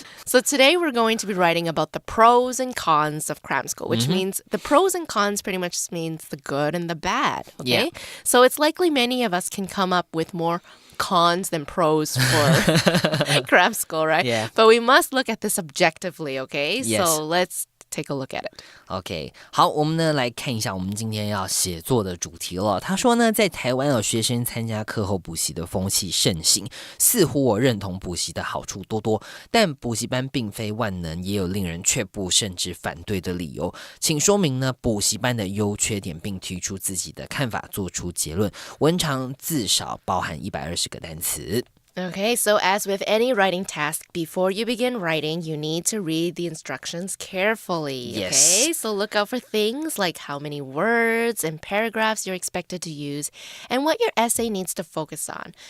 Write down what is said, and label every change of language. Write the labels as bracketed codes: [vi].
[en] So today we're going to be writing about the pros and cons of cram school, which means the pros and cons pretty much means the good and the bad. Okay. Yeah. So it's likely many of us can come up with more cons than pros for cram school, right? Yeah. But we must look at this objectively, okay? Yes. So let's take a look at it. [zh] OK， 好，我们呢来看一下我们今天要写作的主题了。他说呢，在台湾有学生参加课后补习的风气盛行，似乎我认同补习的好处多多，但补习班并非万能，也有令人却步甚至反对的理由。请说明呢补习班的优缺点，并提出自己的看法，做出结论。文长字少，包含120个单词。 [en] Okay, so as with any writing task, before you begin writing, you need to read the instructions carefully. Yes. Okay, so look out for things like how many words and paragraphs you're expected to use and what your essay needs to focus on.